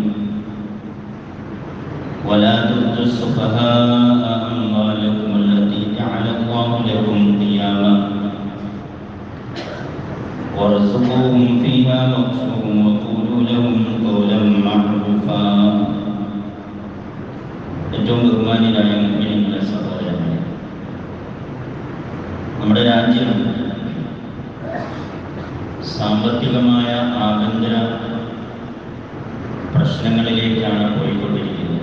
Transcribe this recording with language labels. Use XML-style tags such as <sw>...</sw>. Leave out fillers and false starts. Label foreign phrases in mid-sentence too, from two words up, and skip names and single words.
<ar>ولا تؤتوا السفهاء أموالكم التي جعل الله لكم قياما وارزقوهم فيها واكسوهم وقولوا لهم قولا معروفا.</ar> <ml>ഏറ്റവും ബഹുമാന്യരായ മുഅ്മിനീങ്ങളെ സഹോദരങ്ങളെ, നമ്മുടെ രാജ്യം സാമ്പത്തികമായ ആഭ്യന്തര പ്രശ്നങ്ങളിലേക്കാണ് പോയിക്കൊണ്ടിരിക്കുന്നത്.</ml>